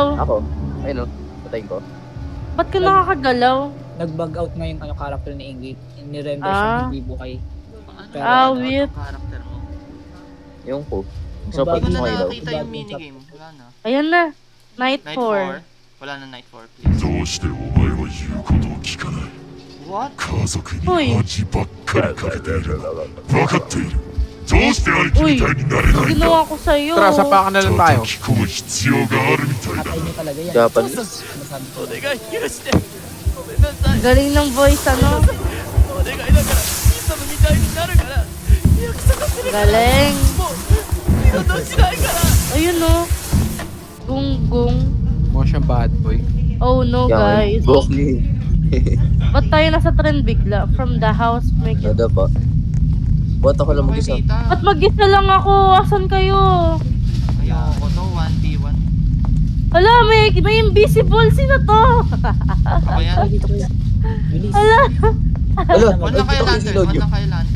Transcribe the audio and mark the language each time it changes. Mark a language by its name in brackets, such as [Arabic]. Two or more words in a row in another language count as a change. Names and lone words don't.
[Filipino] Ako. Ayun o. Patayin ko. Ba't ka nakakagalaw? Nag-bug out nga yung character ni Ingrid. Ni-render Ah. siya hindi buhay. Pero Wait. Character mo. Yung ko. So, Bago pag Hindi ko mga na ilaw. nakita yung minigame. Wala na. Ayan na. Night Night 4. 4. Wala na night 4, please. [Japanese] どうしてお前は言うことを聞かない [Filipino] What? [Japanese] 家族におい恥ばっかりかけている分かっているどうして兄貴 [Filipino] Uy, [Japanese] みたいになれないん [Filipino] ginawa [Japanese] だ [Filipino] ko sa'yo. Tara, sapakan na lang tayo. 叩き込む必要があるみたいだ patay niya talaga yan. Japanese. Sinasabi ko. Galing ng voice, ano? Galing. Ayun, no. Gung. Mo siyang bad boy. [English] Oh, no, [Filipino] Yan. guys. Boki. Ba't tayo nasa trend bigla? [English] From the house, make it. [Filipino] Nada pa. Ba't ako lang Okay, mag-isa? tita. Ba't mag-isa lang ako? Asan kayo? Ayoko to, 1v1. Hala, may invisible. Sino to? Ako yan. Ay, dito kayo. Bilis. Hala, Wala, One lang kayo lantern, one lang kayo lantern.